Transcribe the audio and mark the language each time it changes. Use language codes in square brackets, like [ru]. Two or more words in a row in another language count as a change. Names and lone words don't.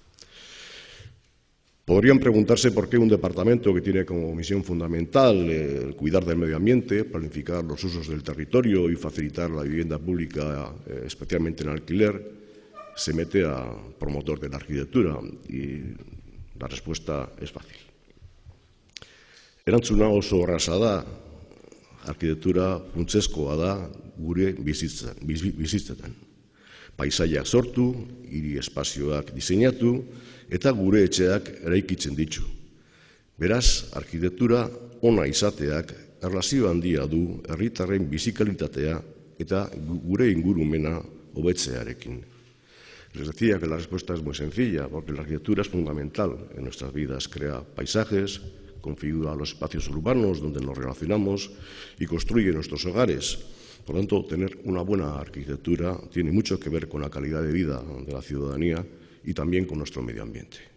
[es] Podrían preguntarse por qué un departamento que tiene como misión fundamental cuidar del medio ambiente, planificar los usos del territorio y facilitar la vivienda pública, especialmente en alquiler, se mete a promotor de la arquitectura. Y la respuesta es fácil. [eu] Erantzuna oso erraza da, arkitektura funtsezkoa da gure bizitzetan. Paisaiak sortu, hiri espazioak diseinatu eta gure etxeak eraikitzen ditu. Beraz, arkitektura ona izateak erlazio handia du herritarren bizikalitatea eta gure ingurumena hobetzearekin. [es] Les decía que la respuesta es muy sencilla, porque la arquitectura es fundamental en nuestras vidas. Crea paisajes, configura los espacios urbanos donde nos relacionamos y construye nuestros hogares. Por lo tanto, tener una buena arquitectura tiene mucho que ver con la calidad de vida de la ciudadanía y también con nuestro medio ambiente.